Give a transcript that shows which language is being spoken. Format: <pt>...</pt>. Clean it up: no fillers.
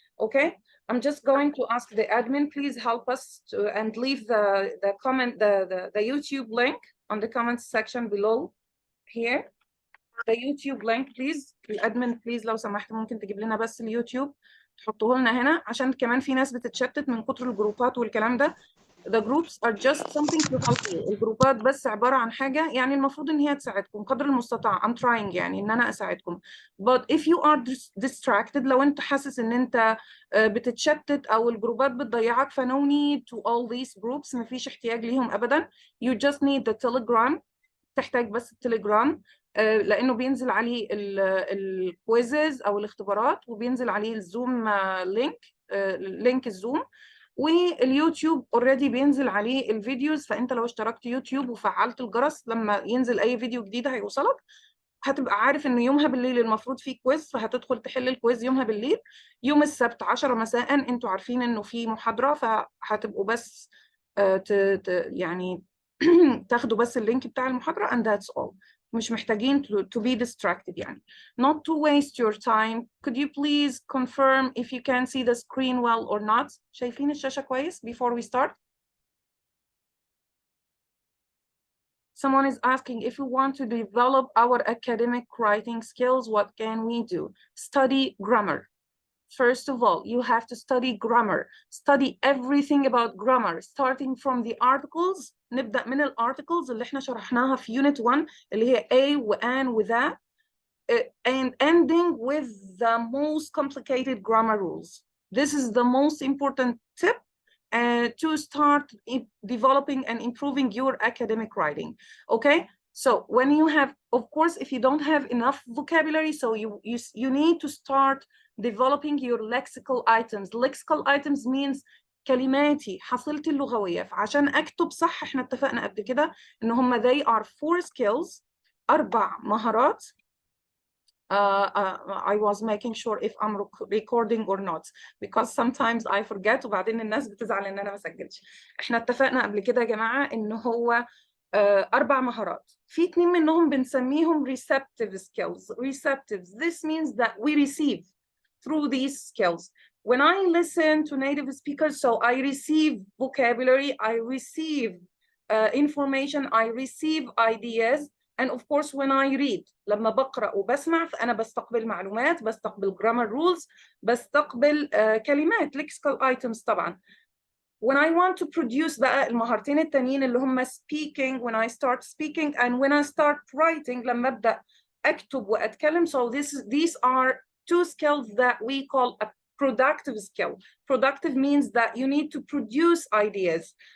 <en>Okay, I'm just going to ask the admin, please help us and leave the comment, the YouTube link on the comments section below here. The YouTube link please.</en> <ar>الادمن</ar> <en>please</en> <ar>لو سمحت ممكن تجيب لنا بس اليوتيوب تحطوه لنا هنا، عشان كمان في ناس بتتشتت من كتر الجروبات والكلام ده.</ar> <en>The groups are just something to help you.</en> <ar>الجروبات بس عبارة عن حاجة يعني المفروض إن هي تساعدكم قدر المستطاع.</ar> <en>I'm trying</en> <ar>يعني إن أنا أساعدكم.</ar> <en>But if you are distracted،</en> <ar>لو أنت حاسس إن أنت بتتشتت أو الجروبات بتضيعك، ف</ar> <en>no need to all these groups.</en> <ar>مفيش احتياج ليهم أبدا.</ar> <en>You just need the Telegram.</en> <ar>تحتاج بس التليجرام، لأنه بينزل عليه الكويزز أو الاختبارات، وبينزل عليه الزوم لينك الزوم، واليوتيوب اوريدي بينزل عليه الفيديوز. فانت لو اشتركت يوتيوب وفعلت الجرس لما ينزل اي فيديو جديد هيوصلك، هتبقى عارف ان يومها بالليل المفروض في كويز، فهتدخل تحل الكويز يومها بالليل. يوم السبت 10 مساء انتوا عارفين انه في محاضرة، فهتبقوا بس يعني تاخدوا بس اللينك بتاع المحاضرة</ar> <en>and that's all.</en> <ar>مش محتاجين</ar> <en>to be distracted</en> <ar>يعني.</ar> <en>Not to waste your time, could you please confirm if you can see the screen well or not?</en> <ar>شايفين الشاشة كويس</ar> <en>before we start? Someone is asking if we want to develop our academic writing skills, what can we do? Study grammar. First of all, you have to study grammar. Study everything about grammar, starting from the articles.</en> <ar>نبدأ من الارticles اللي احنا شرحناها في unit 1 اللي هي a و an و the,</ar> <en>and ending with the most complicated grammar rules. This is the most important tip to start developing and improving your academic writing. Okay, so when you have, of course, if you don't have enough vocabulary, so you need to start developing your lexical items. Lexical items means</en> <ar>كلماتي حصيلتي اللغوية. فعشان أكتب صح احنا اتفقنا قبل كده إن هم</ar> <en>they are 4 skills،</en> <ar>4 مهارات.</ar> <en>I was making sure if I'm recording or not because sometimes I forget</en> <ar>وبعدين الناس بتزعل إن أنا ما سجلتش. احنا اتفقنا قبل كده يا جماعة إن هو 4 مهارات. في 2 منهم بنسميهم receptive skills.</ar> <en>Receptive, this means that we receive through these skills. When I listen to native speakers, so I receive vocabulary, I receive information, I receive ideas, and of course when I read.</en> <ar>لما بقرأ وبسمع فأنا بستقبل معلومات، بستقبل grammar rules، بستقبل كلمات lexical items طبعا.</ar> <en>When I want to produce</en> <ar>بقى المهارتين التانيين اللي هم</ar> <en>speaking, when I start speaking and when I start writing</en> <ar>لما أبدأ أكتب وأتكلم.</ar> <en>So these are 2 skills that we call a productive skill. Productive means that you need to produce ideas.</en>